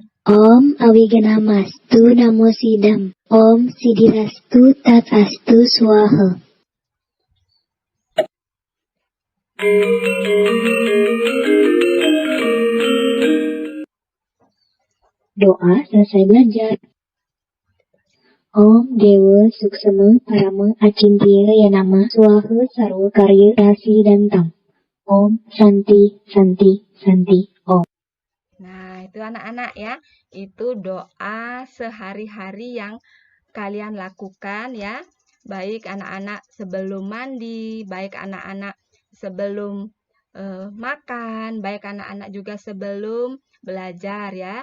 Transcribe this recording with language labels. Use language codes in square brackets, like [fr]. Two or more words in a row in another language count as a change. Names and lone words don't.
[sa] ॐ अविघ्नमस्तु नमो सिद्धम्. ॐ सिद्धिरस्तु तथास्तु स्वाहा. [id] Doa selesai belajar. [sa] ॐ देव सूक्ष्म परम अचिन्त्य यनम स्वाहा सर्व कार्य रसि दन् तम्. ॐ शान्ति शान्ति शान्ति ॐ. [id] Nah itu anak-anak ya. Itu doa sehari-hari yang kalian lakukan ya. Baik anak-anak sebelum mandi, baik anak-anak sebelum makan, baik anak-anak juga sebelum belajar ya.